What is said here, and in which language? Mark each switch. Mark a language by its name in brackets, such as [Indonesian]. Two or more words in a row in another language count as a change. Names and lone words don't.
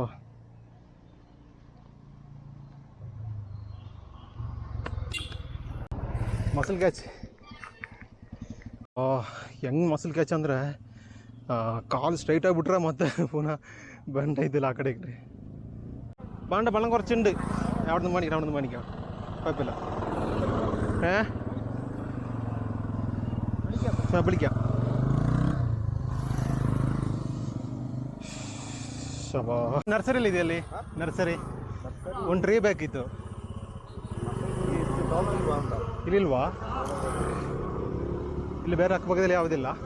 [English] muscle catch [Kannada] ಹೆಂಗೆ [English] muscle catch [Kannada] ಅಂದರೆ ಕಾಲು സ്ട്രൈറ്റ് ಆಗಿಬಿಟ್ರೆ ಮತ್ತೆ ಪುನಃ ಬಂಡ ಇದ್ದಿಲ್ಲ ಆ ಕಡೆ ಈ ಕಡೆ. [Malayalam] ബാണ്ട വെള്ളം കുറച്ചുണ്ട്. അവിടെ നിന്ന് മേടിക്കാം കുഴപ്പമില്ല. വിളിക്കാം. [Kannada] ನರ್ಸರಿ ಅಲ್ಲಿ ಇದೆಯಲ್ಲಿ ನರ್ಸರಿ ಒಂದು ಟ್ರೀ ಬೇಕಿತ್ತು. ಇಲ್ಲಿಲ್ವಾ? ಇಲ್ಲಿ ಬೇರೆ ಅಕ್ಕಪಕ್ಕದಲ್ಲಿ ಯಾವುದಿಲ್ಲ.